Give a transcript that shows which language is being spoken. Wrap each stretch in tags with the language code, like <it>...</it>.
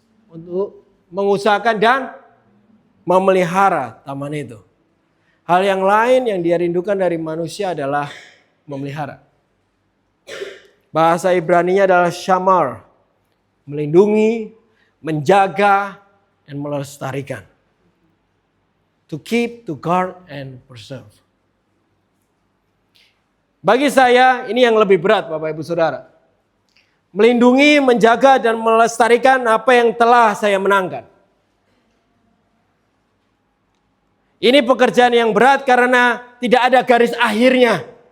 <id>Untuk mengusahakan dan memelihara taman itu. Hal yang lain yang Dia rindukan dari manusia adalah memelihara. Bahasa Ibraninya adalah shamar, melindungi, menjaga, dan melestarikan.</id> <en>To keep, to guard, and preserve.</en> <id>Bagi saya ini yang lebih berat Bapak Ibu Saudara. Melindungi, menjaga, dan melestarikan apa yang telah saya menangkan. Ini pekerjaan yang berat karena tidak ada garis akhirnya.</id>